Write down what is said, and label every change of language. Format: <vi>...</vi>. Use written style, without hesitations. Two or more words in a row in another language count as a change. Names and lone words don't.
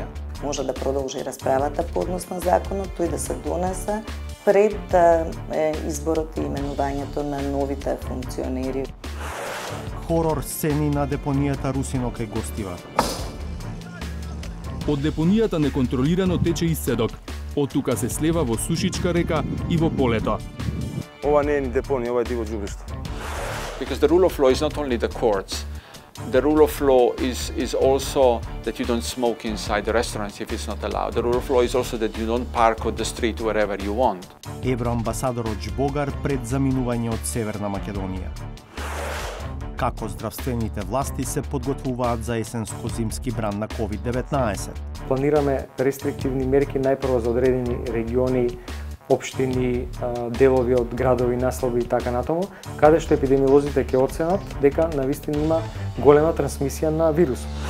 <mk>Може да продолжи расправата по однос на законот, тој да се донесе пред изборот и именувањето на новите функционери. Хорор сцени на депонијата Русино кај Гостива. Од депонијата неконтролирано тече изседок. Од тука се слева во Сушичка река и во полето. Ова не е ни депонија, ова е диво џубиште.</mk> <en>Because the rule of law is not only the courts. The rule of law is also that you don't smoke inside the restaurants if it's not allowed. The rule of law is also that you don't park on the street wherever you want.</en> <mk>Евроамбасадорот Жбогар пред заминување од Северна Македонија. Како здравствените власти се подготвуваат за есенско-зимски бран на COVID-19? Планираме рестриктивни мерки најпрво за одредени региони, општини, делови од градови, населби и така натаму, каде што епидемиолозите ќе оценат дека навистина има голема трансмисија на вирус.</mk>